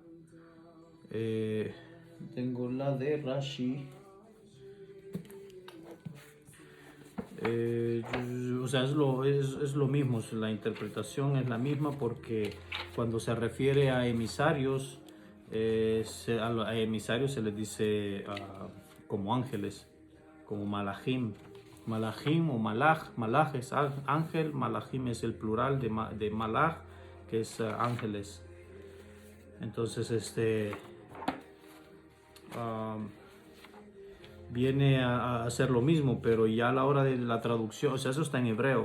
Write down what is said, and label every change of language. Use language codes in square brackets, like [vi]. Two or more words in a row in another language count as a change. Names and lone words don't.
[es] Tengo la de Rashi. Eh, o sea, es lo mismo, la interpretación es la misma porque cuando se refiere a emisarios, a emisarios se les dice como ángeles, como malachim. Malachim o malach, malach es ángel, malachim es el plural de malach, que es ángeles. Entonces, viene a hacer lo mismo, pero ya a la hora de la traducción, o sea, eso está en hebreo.